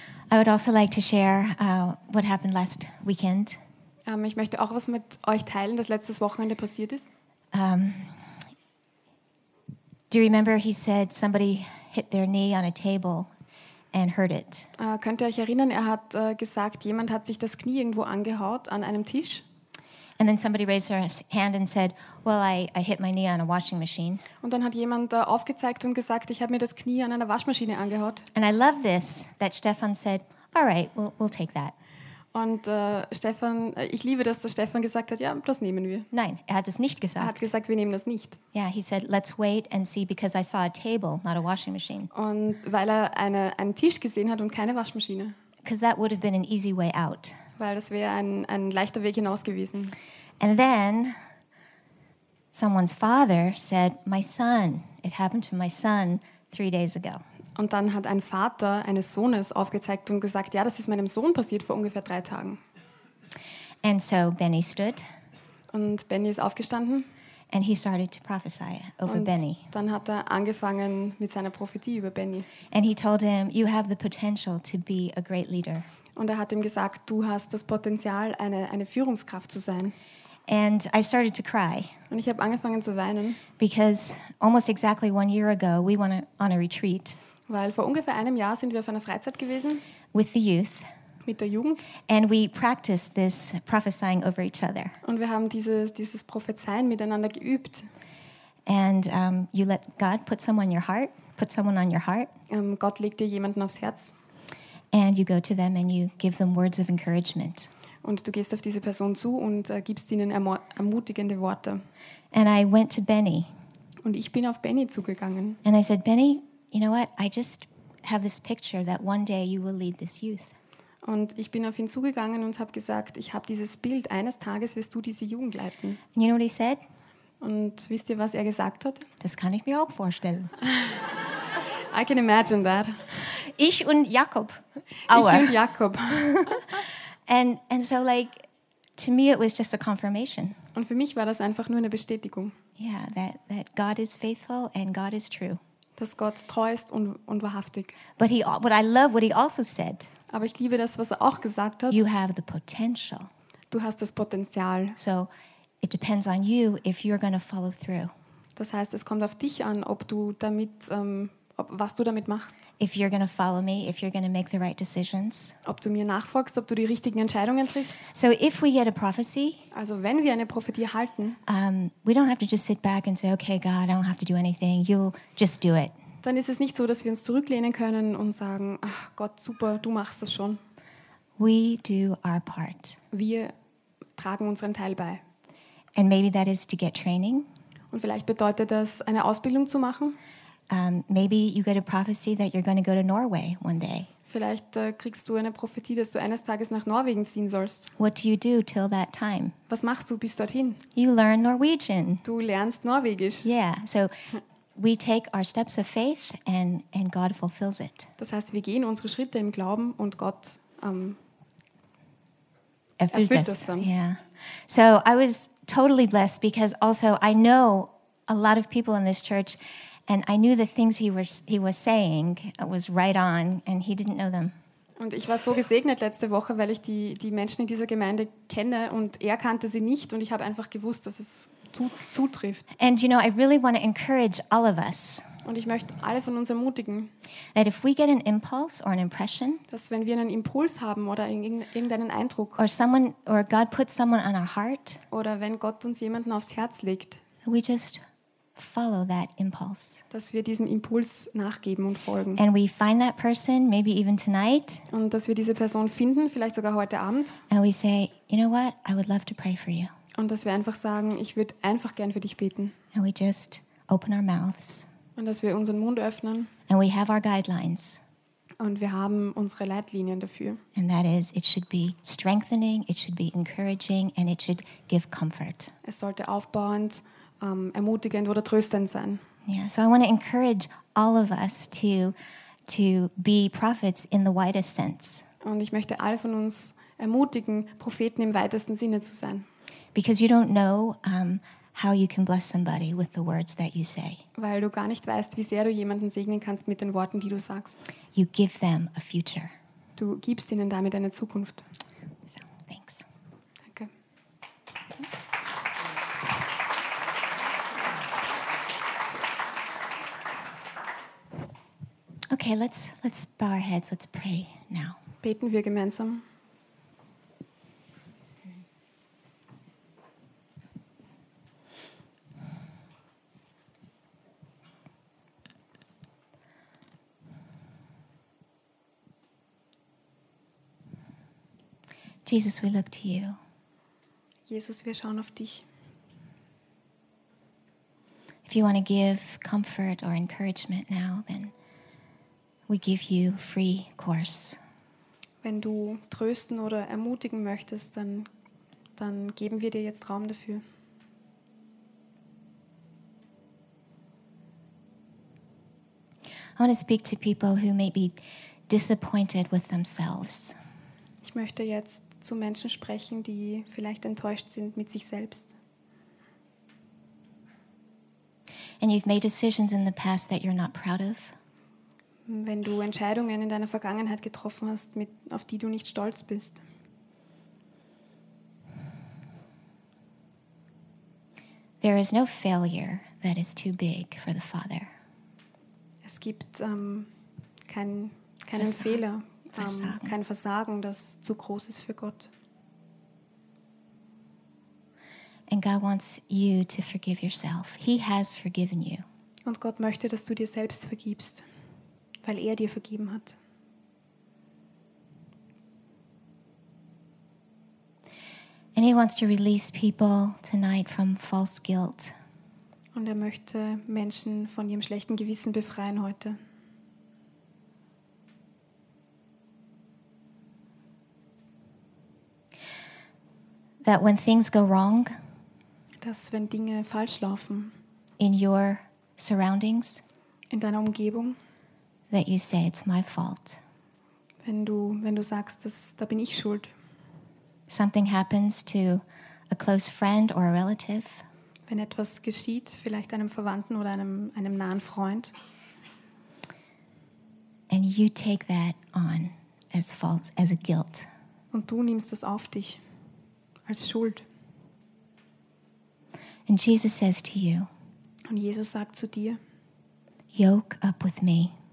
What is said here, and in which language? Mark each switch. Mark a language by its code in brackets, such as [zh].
[en] I would also like to share what happened last weekend. [de] Ich möchte auch was mit euch teilen, das letztes Wochenende passiert ist. [en] Do you remember he said somebody hit their knee on a table and hurt it? [de] Könnt ihr euch erinnern, er hat gesagt, jemand hat sich das Knie irgendwo angehaut an einem Tisch? [en] And then somebody raised their hand and said, well, I hit my knee on a washing machine. [de] Und dann hat jemand aufgezeigt und gesagt, ich habe mir das Knie an einer Waschmaschine angehaut. [en] And I love this, that Stefan said, all right, we'll take that. [de] Und Stefan, ich liebe das, dass Stefan gesagt hat, ja, das nehmen wir. Nein, er hat es nicht gesagt. Er hat gesagt, wir nehmen das nicht. [en] Yeah, he said, let's wait and see because I saw a table, not a washing machine. [de] Und weil er einen Tisch gesehen hat und keine Waschmaschine. [en] Because that would have been an easy way out. [de] Weil das wäre ein leichter Weg hinaus gewesen. [en] And then someone's father said, my son, it happened to my son 3 days ago. [de] Und dann hat ein Vater eines Sohnes aufgezeigt und gesagt, ja, das ist meinem Sohn passiert vor ungefähr 3 Tagen. [en] And so Benny stood. [de] Und Benny ist aufgestanden. [en] And he started to prophesy over Benny. [de] Dann hat er angefangen mit seiner Prophetie über Benny. [en] And he told him, you have the potential to be a great leader. [de] Und er hat ihm gesagt, du hast das Potenzial, eine Führungskraft zu sein. [en] And I started to cry. [de] Und ich habe angefangen zu weinen. [en] Because almost exactly 1 year ago, we went on a retreat. [de] Weil vor ungefähr einem Jahr sind wir auf einer Freizeit gewesen. [en] With the youth. [de] Mit der Jugend. [en] And we practiced this prophesying over each other. [de] Und wir haben dieses Prophezeien miteinander geübt. [en] And you let God put someone on your heart. Put someone on your heart. [de] Gott legt dir jemanden aufs Herz. [en] And you go to them and you give them words of encouragement. [de] Und du gehst auf diese Person zu und gibst ihnen ermutigende Worte. [en] And I went to Benny. [de] Und ich bin auf Benny zugegangen. [en] And I said, Benny, you know what? I just have this picture that one day you will lead this youth. [de] Und ich bin auf ihn zugegangen und habe gesagt, ich habe dieses Bild. Eines Tages wirst du diese Jugend leiten. [en] And you know what he said? [de] Und wisst ihr, was er gesagt hat? Das kann ich mir auch vorstellen. [en] I can imagine that. [de] Ich und Jakob. Aua. Ich und Jakob. [en] And so like to me it was just a confirmation. [de] Und für mich war das einfach nur eine Bestätigung. [en] Yeah, that God is faithful and God is true. [de] Dass Gott treu ist und wahrhaftig. [en] But I love what he also said. [de] Aber ich liebe das, was er auch gesagt hat. [en] You have the potential. [de] Du hast das Potenzial. [en] So it depends on you if you're going to follow through. [de] Das heißt, es kommt auf dich an, ob du damit was du damit machst. [en] If you're going to follow me, if you're going to make the right decisions. [de] Ob du mir nachfolgst, ob du die richtigen Entscheidungen triffst. [en] So if we get a prophecy, [de] also wenn wir eine Prophetie halten, [en] we don't have to just sit back and say, okay, God, I don't have to do anything. You'll just do it. [de] Dann ist es nicht so, dass wir uns zurücklehnen können und sagen, ach Gott, super, du machst das schon. [en] We do our part. [de] Wir tragen unseren Teil bei. [en] And maybe that is to get training. [de] Und vielleicht bedeutet das, eine Ausbildung zu machen. [en] Maybe you get a prophecy that you're going to go to Norway one day. [de] Vielleicht kriegst du eine Prophetie, dass du eines Tages nach Norwegen ziehen sollst. [en] What do you do till that time? [de] Was machst du bis dorthin? [en] You learn Norwegian. [de] Du lernst Norwegisch. [en] Yeah, so we take our steps of faith and God fulfills it. [de] Das heißt, wir gehen unsere Schritte im Glauben und Gott erfüllt das dann. [en] Yeah. So I was totally blessed because also I know a lot of people in this church. And I knew the things he was saying was right on, and he didn't know them. [de] Und ich war so gesegnet letzte Woche, weil ich die Menschen in dieser Gemeinde kenne und er kannte sie nicht und ich habe einfach gewusst, dass es zutrifft. [en] And you know, I really want to encourage all of us. [de] Und ich möchte alle von uns ermutigen. [en] That if we get an impulse or an impression, [de] dass wenn wir einen Impuls haben oder irgendeinen Eindruck, [en] or God puts someone on our heart, [de] oder wenn Gott uns jemanden aufs Herz legt, [en] we just follow that impulse. [de] Dass wir diesem Impuls nachgeben und folgen. [en] And we find that person, maybe even tonight. [de] Und dass wir diese Person finden, vielleicht sogar heute Abend. [en] And we say, you know what? I would love to pray for you. [de] Und dass wir einfach sagen, ich würde einfach gern für dich beten. [en] And we just open our mouths. [de] Und dass wir unseren Mund öffnen. [en] And we have our guidelines. [de] Und wir haben unsere Leitlinien dafür. [en] And that is, it should be strengthening, it should be encouraging, and it should give comfort. [de] Es sollte aufbauend, ermutigend oder tröstend sein. [en] Yeah, so I want to encourage all of us to be prophets in the widest sense. [de] Und ich möchte alle von uns ermutigen, Propheten im weitesten Sinne zu sein. [en] Because you don't know how you can bless somebody with the words that you say. [de] Weil du gar nicht weißt, wie sehr du jemanden segnen kannst mit den Worten, die du sagst. [en] You give them a future. [de] Du gibst ihnen damit eine Zukunft. [en] So, thanks. [de] Danke. [en] Okay, let's bow our heads. Let's pray now. [de] Beten wir gemeinsam. [en] Jesus, we look to you. [de] Jesus, wir schauen auf dich. [en] If you want to give comfort or encouragement now, then we give you free course. [de] Wenn du trösten oder ermutigen möchtest, dann geben wir dir jetzt Raum dafür. [en] I want to speak to people who may be disappointed with themselves. [de] Ich möchte jetzt zu Menschen sprechen, die vielleicht enttäuscht sind mit sich selbst. [en] And you've made decisions in the past that you're not proud of. [de] Wenn du Entscheidungen in deiner Vergangenheit getroffen hast, auf die du nicht stolz bist. [en] There is no failure that is too big for the Father. [de] Es gibt keinen Fehler. Kein Versagen, das zu groß ist für Gott. [en] And God wants you to forgive yourself. He has forgiven you. [de] Und Gott möchte, dass du dir selbst vergibst, weil er dir vergeben hat. [en] And he wants to release people tonight from false guilt. [de] Und er möchte Menschen von ihrem schlechten Gewissen befreien heute. [en] That when things go wrong, [de] dass wenn Dinge falsch laufen, [en] in your surroundings, [de] in deiner Umgebung, [en] that you say it's my fault. [de] Wenn du sagst, da bin ich schuld. [en] Something happens to a close friend or a relative. [de] Wenn etwas geschieht, vielleicht einem Verwandten oder einem nahen Freund. [en] And you take that on as false, as a guilt. [de] Und du nimmst das auf dich. Als Schuld. [en] And Jesus says to you. [de] Und Jesus sagt zu dir. [en] Yoke up with me.